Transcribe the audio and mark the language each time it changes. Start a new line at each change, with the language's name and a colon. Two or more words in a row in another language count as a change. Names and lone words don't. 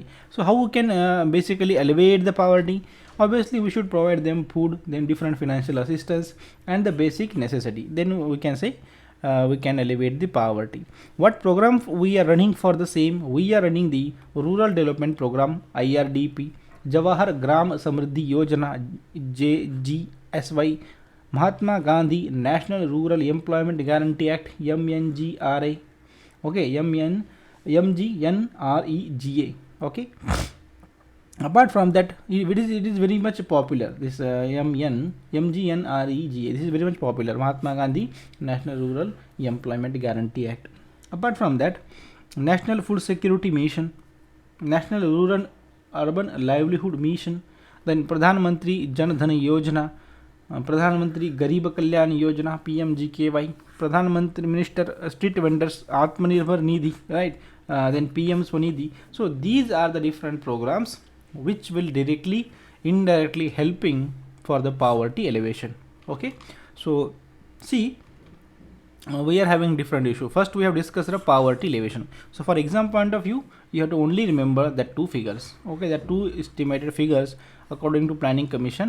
English: So how we can basically alleviate the poverty? Obviously we should provide them food, then different financial assistance and the basic necessity. Then we can say we can elevate the poverty. What program we are running for the same? We are running the Rural Development Program, IRDP, Jawahar Gram Samriddhi Yojana, JGSY, Mahatma Gandhi National Rural Employment Guarantee Act, MNGRA, okay, MGNREGA, okay. Apart from that, it is very much popular, this MGNREGA, this is very much popular, Mahatma Gandhi National Rural Employment Guarantee Act. Apart from that, National Food Security Mission, National Rural Urban Livelihood Mission, then Pradhan Mantri Jan Dhan Yojana, Pradhan Mantri Garib Kalyan Yojana, PMGKY, Pradhan Mantri Minister Street Vendors Atmanirbhar Nidhi, right, then PM Swanidhi. So these are the different programs which will directly indirectly helping for the poverty elevation. Okay, so see, we are having different issue. First we have discussed the poverty elevation. So for exam point of view, you have to only remember that two figures, okay, that two estimated figures according to Planning Commission.